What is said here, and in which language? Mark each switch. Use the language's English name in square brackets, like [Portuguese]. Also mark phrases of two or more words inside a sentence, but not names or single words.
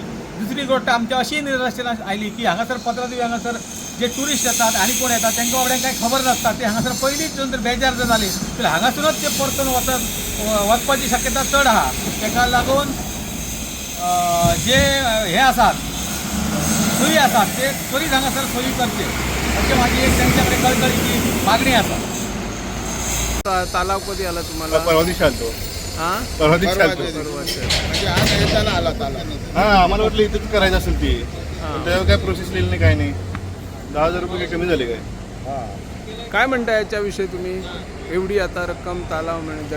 [Konkani] दुसरी गोष्ट आमच्या अशी निदर्शनां आयली की हांगासर पत्रादेवी हांगासर जे टुरिस्ट येतात आनी कोण येतात तांकां बाबड्यांक कांय खबर नासता ते हांगासर पयलींच जर बेजार जर जाली जाल्यार हांगासरूनच ते परतून वचपाची शक्यता चड आहा. ताका लागून जे हे आसात सोयी आसात ते त्वरीत हांगासर सोयी करचे अशी माझी एक त्यांच्या कडेन कळकळीची मागणी आसा. [Marathi] तालाव कधी आला तुम्हाला? परवा दिवशी आलतो. हा परवा दिवशी आलतो. म्हणजे आज येताना आला ताला. हा आम्हाला वाटलं इथंच करायचं असेल ती पण त्यावर काय प्रोसेस लिहिली नाही काय नाही. 10,000 रुपये कमी झाले काय. काय म्हणता याच्याविषयी तुम्ही? एवढी आता रक्कम तालाव म्हणजे